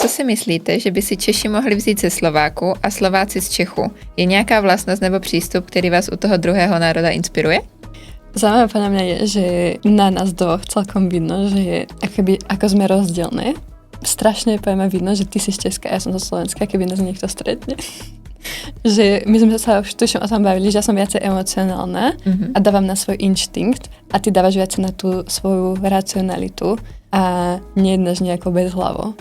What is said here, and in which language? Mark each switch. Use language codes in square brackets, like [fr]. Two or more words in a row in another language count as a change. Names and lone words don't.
[cs] co si myslíte, že by si Češi mohli vzít ze Slováku a Slováci z Čechu? Je nějaká vlastnost nebo přístup, který vás u toho druhého národa inspiruje? [sk] Zaujímavé podľa mňa je, že na nás dvoch celkom vidno, že ako sme rozdielne. Strašne poviem vidno, že ty si z Česka a ja som zo Slovenska, keby nás niekto stretne. Že my sme sa už tuším o tom bavili, že ja som viacej emocionálna a dávam na svoj inštinkt a ty dávaš viacej na tú svoju racionalitu a nejednáš nejako bezhlavo.